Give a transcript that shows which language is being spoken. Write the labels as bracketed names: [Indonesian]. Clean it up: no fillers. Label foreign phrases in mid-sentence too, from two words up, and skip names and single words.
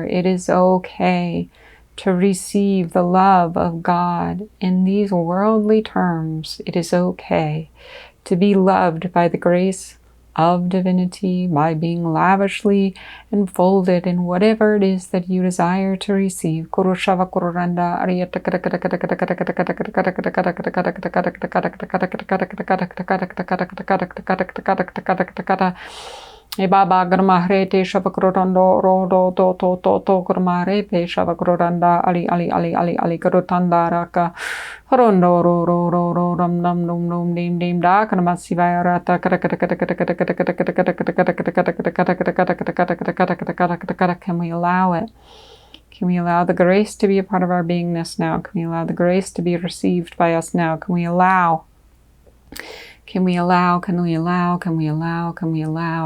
[English] It is okay to receive the love of God in these worldly terms. It is okay to be loved by the grace of divinity, by being lavishly enfolded in whatever it is that you desire to receive. Baba Gurmahrete Shavakrotondo Rodo to Gurmarepe Shavakrodanda Ali Kurutanda Raka Horondo Ro Ram Dum Dum Dum Dim Dakanamasiva Rata Can we allow it? Can we allow the grace to be a part of our beingness now? Can we allow the grace to be received by us now? Can we allow? Can we allow? Can we allow? Can we allow? Can we allow?